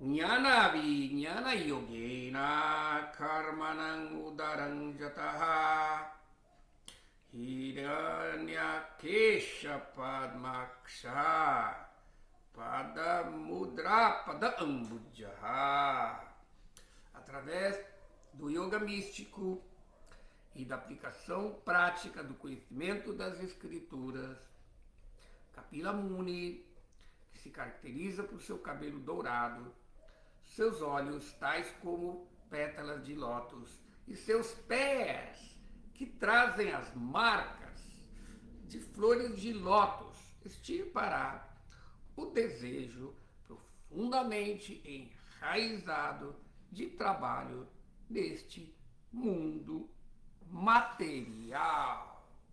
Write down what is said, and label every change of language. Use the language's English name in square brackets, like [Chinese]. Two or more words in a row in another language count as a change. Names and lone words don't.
[Sanskrit] ज्ञान विज्ञान योगेन कर्मणां उदरं जटाः हिरण्यकेश पद्माक्ष पद मुद्रा पद अम्बुजः. [Portuguese] Através do yoga místico e da aplicação prática do conhecimento das escrituras, Kapila Muni, que se caracteriza por seu cabelo dourado, seus olhos tais como pétalas de lótus e seus pés que trazem as marcas de flores de lótus, extirpará o desejo profundamente enraizado de trabalho neste mundo material.